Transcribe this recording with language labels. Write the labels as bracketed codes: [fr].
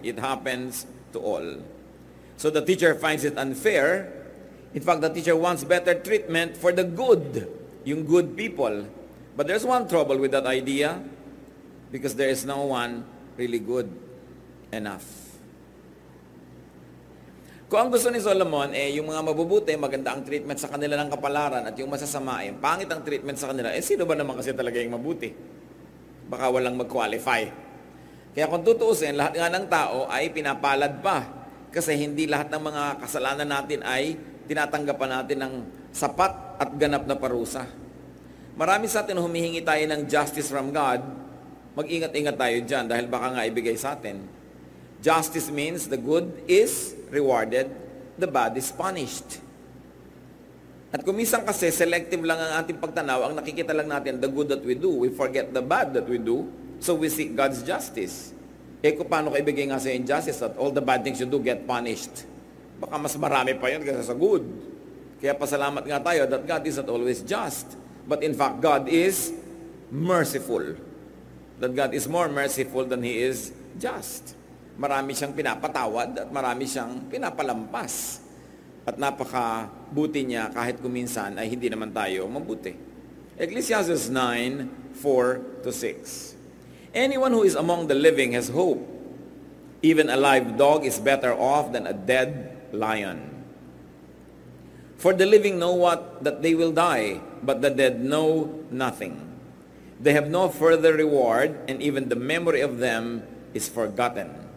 [en] It happens to all. So the teacher finds it unfair. In fact, the teacher wants better treatment for the good, yung good people. But there's one trouble with that idea. Because there is no one really good enough. [tl] Kung ang gusto ni Solomon, yung mga mabubuti, maganda ang treatment sa kanila ng kapalaran, at yung masasama, pangit ang treatment sa kanila, sino ba naman kasi talaga yung mabuti? Baka walang mag-qualify. Kaya kung tutuusin, lahat nga ng tao ay pinapalad pa. Kasi hindi lahat ng mga kasalanan natin ay tinatanggapan natin ng sapat at ganap na parusa. Marami sa atin humihingi tayo ng [en] justice from God. [tl] Mag-ingat-ingat tayo dyan dahil baka nga ibigay sa atin. [en] Justice means the good is rewarded, the bad is punished. [tl] At kuminsan kasi selective lang ang ating pagtanaw, ang nakikita lang natin [en] the good that we do. We forget the bad that we do, so we seek God's justice. [tl] Kung paano ka ibigay nga sa [en] injustice that all the bad things you do get punished? [tl] Baka mas marami pa yun kasi sa good. Kaya pasalamat nga tayo [en] that God is not always just. But in fact, God is merciful. That God is more merciful than He is just. [tl] Marami siyang pinapatawad at marami siyang pinapalampas. At napakabuti niya kahit kuminsan ay hindi naman tayo mabuti. [en] Ecclesiastes 9:4-6. Anyone who is among the living has hope. Even a live dog is better off than a dead lion. For the living know that they will die, but the dead know nothing. They have no further reward, and even the memory of them is forgotten.